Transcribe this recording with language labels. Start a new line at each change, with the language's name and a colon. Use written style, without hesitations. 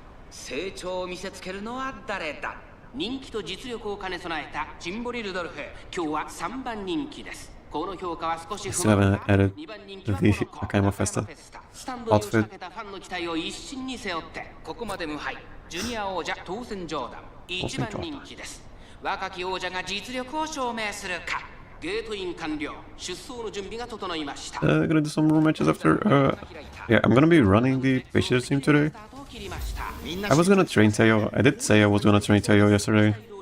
Japanese: 成長を見せつけるのは誰だ。人気と実力を兼ね備えたジンボリルドルフ。今日は3番人気です。この評価は少し不満だ。 2番人気はAkayama Festa。スタンドに押しかけたファンの期待を一身に背負って、ここまで無敗。ジュニア王者トーセンジョーダン1番人気です。若き王者が実力を証明するか。ゲートイン完了。出走の準備が整いました。
English: Gonna do some more matches after. Yeah, I'm gonna be running the Patience team today. I was gonna train Teo. I did say I was gonna train Teo yesterday.